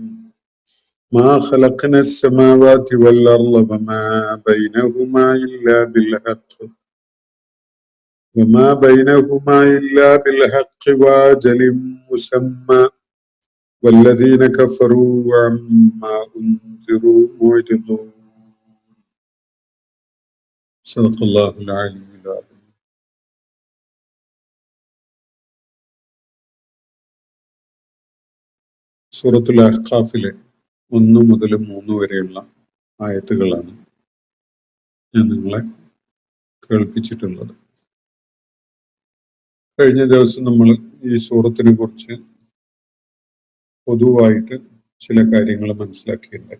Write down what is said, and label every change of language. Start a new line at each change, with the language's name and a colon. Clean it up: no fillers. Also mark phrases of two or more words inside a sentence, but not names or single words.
Arabic: ما خلقنا السماوات والأرض وما بينهما إلا بالحق وما بينهما إلا بالحق وأجل مسمى والذين كفروا عما أنذروا معرضون. صدق الله العلي العظيم.
Malayalam: സൂറത്തുൽ അഹ്ഖാഫിലെ 1 മുതൽ 3 വരെയുള്ള ആയത്തുകളാണ് ഞാൻ നിങ്ങളെ കേൾപ്പിച്ചിട്ടുള്ളത്. കഴിഞ്ഞ ദിവസം നമ്മൾ ഈ സൂറത്തിനെ കുറിച്ച് പൊതുവായിട്ട് ചില കാര്യങ്ങൾ മനസ്സിലാക്കിയിട്ടുണ്ടായി.